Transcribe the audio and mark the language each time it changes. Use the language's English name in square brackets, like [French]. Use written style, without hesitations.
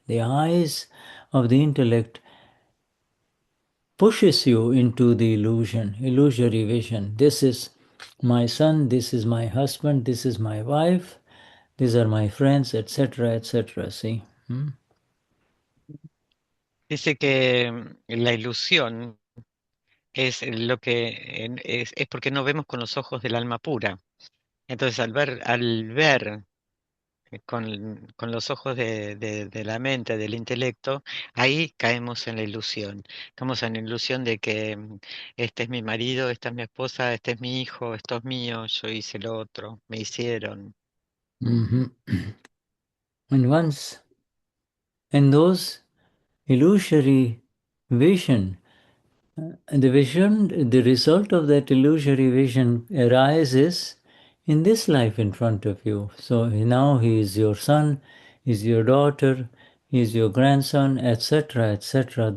[English] The eyes of the intellect pushes you into the illusion, illusory vision. This is my son, this is my husband, this is my wife, these are my friends, etc., etc. See? [Spanish] Dice que la ilusión es lo que es porque no vemos con los ojos del alma pura. Entonces al ver con los ojos de la mente, del intelecto, ahí caemos en la ilusión. Caemos en la ilusión de que este es mi marido, esta es mi esposa, este es mi hijo, esto es mío, yo hice lo otro, me hicieron. Mhm. [English] And once, in those illusory vision, the result of that illusory vision arises in this life in front of you. So now he is your son, he is your daughter, he is your grandson, etc., etc.